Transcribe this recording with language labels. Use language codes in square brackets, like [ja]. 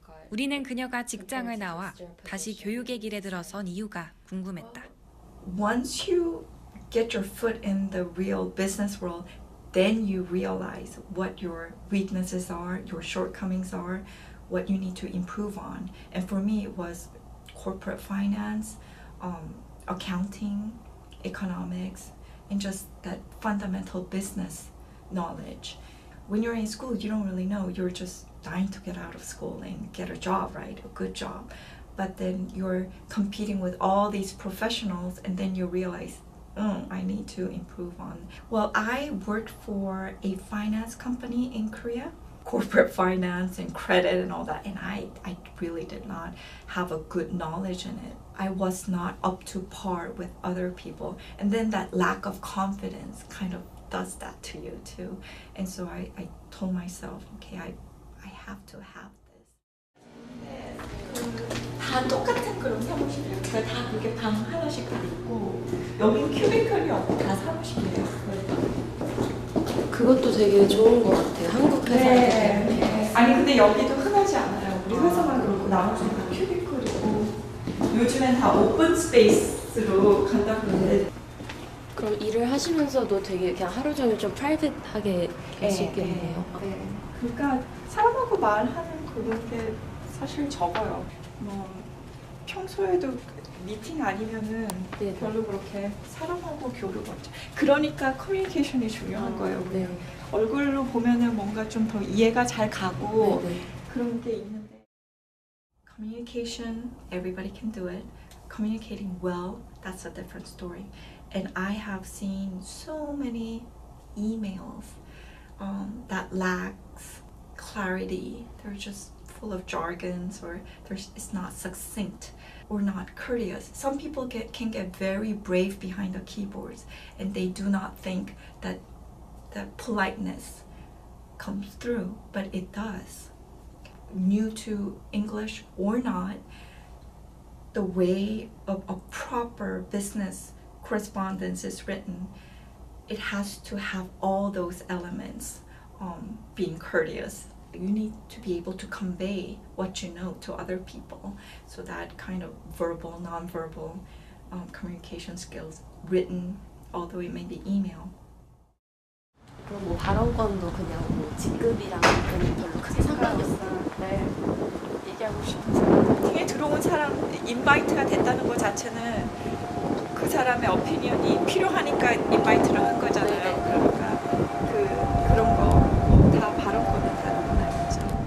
[ko] 우리는 그녀가 직장을 나와 다시 교육의 길에 들어선 이유가 궁금했다. [en] Once you get your foot in the real business world, then you realize what your weaknesses are, your shortcomings are, what you need to improve on. And for me, it was corporate finance, accounting, economics, and just that fundamental business knowledge. When you're in school, you don't really know. You're just dying to get out of school and get a job, right? A good job. But then you're competing with all these professionals, and then you realize, I need to improve on. Well, I worked for a finance company in Korea, corporate finance and credit and all that, and I really did not have a good knowledge in it. I was not up to par with other people, and then that lack of confidence kind of does that to you too. And so I told myself, okay, I have to have this. [ko] 다 똑같은 그런 사무실이에요. 그러니까 다 그게 방 하나씩 다 있고 여기는 큐비클이 없고 다 사무실이에요. 그것도 되게 좋은 것 같아요. 한국 회사에. 네. 아니 근데 여기도 흔하지 않아요. 우리 회사만 그렇고 나머지는 다 큐비클이고 요즘엔 다 오픈 스페이스로 간다고 그러는데. 그럼 일을 하시면서도 되게 그냥 하루 종일 좀 프라이빗하게 계시겠네요. 네. 그러니까 사람하고 말하는 그런 게 사실 적어요. 뭐 평소에도 미팅 아니면은 별로 그렇게 사람하고 교류가 없죠. 그러니까 커뮤니케이션이 중요한 거예요. 네. 얼굴로 보면은 뭔가 좀 더 이해가 잘 가고 그런 게 있는데. [en] Communication, everybody can do it. Communicating well, that's a different story. And I have seen so many emails that lacks clarity. They're just full of jargons, or it's not succinct or not courteous. Some people can get very brave behind the keyboards, and they do not think that politeness comes through, but it does. New to English or not, the way of a proper business correspondence is written it has to have all those elements, being courteous. You need to be able to convey what you know to other people. So that kind of verbal, non-verbal communication skills, written, although it may be email. [ko] 그럼 뭐 발언권도 그냥 뭐 직급이랑 그냥 별로 크게 상관없어요. 네. 얘기하고 싶은 사람. 미팅에 들어온 사람 인바이트가 됐다는 것 자체는 그 사람의 오피니언이 필요하니까 인바이트를 한 거잖아요. 네. 그러니까 그런 거 다 발언권은 다른 아니죠.